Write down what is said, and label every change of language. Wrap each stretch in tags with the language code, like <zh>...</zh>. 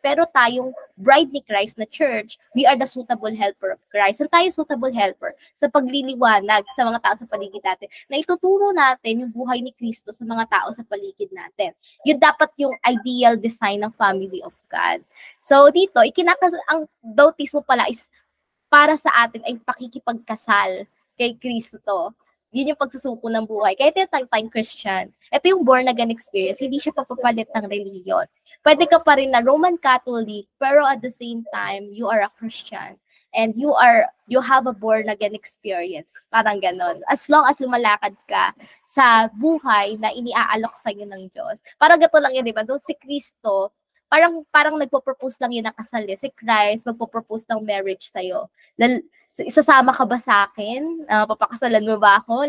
<tl>Pero tayong</tl> <en>bride ni Christ na church, we are the suitable helper of Christ.</en> <tl>So tayo suitable helper sa pagliliwanag sa mga tao sa paligid natin, na ituturo natin yung buhay ni Kristo sa mga tao sa paligid natin. Yun dapat yung ideal design ng family of God. So dito, ang bautismo pala is para sa atin ay pakikipagkasal kay Kristo. Yun yung pagsusuko ng buhay. Kaya tinatawag tayong Christian. Ito yung born again experience. Hindi siya papapalit ng reliyon. Pwede ka pa rin na</tl> <en>Roman Catholic, pero at the same time, you are a Christian. And you have a born again experience.</en> <tl>Parang ganon. As long as lumalakad ka sa buhay na iniaalok sa'yo ng Diyos. Parang gato lang yan, di ba? Doon si Kristo, parang nagpo-propose lang yun ng kasal. Si Christ, magpo-propose ng marriage sa'yo. Isasama ka ba sa akin? Papakasalan mo ba ako?</tl>